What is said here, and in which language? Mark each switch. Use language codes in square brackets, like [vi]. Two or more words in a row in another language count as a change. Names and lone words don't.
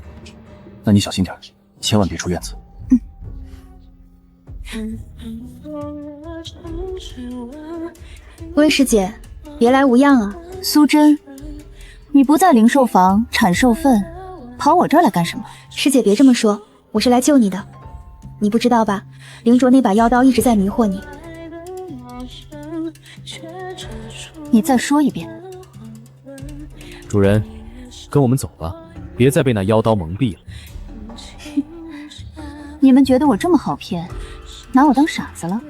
[zh] 那你小心點，千萬別出院子。溫師姐，別來無恙啊。蘇真，你不在靈獸房產獸糞，跑我這兒來幹什麼？師姐別這麼說，我是來救你的。你不知道吧？凌卓那把妖刀一直在迷惑你。你再說一遍。主人，跟我们走吧，别再被那妖刀蒙蔽了。你们觉得我这么好骗，拿我当傻子了？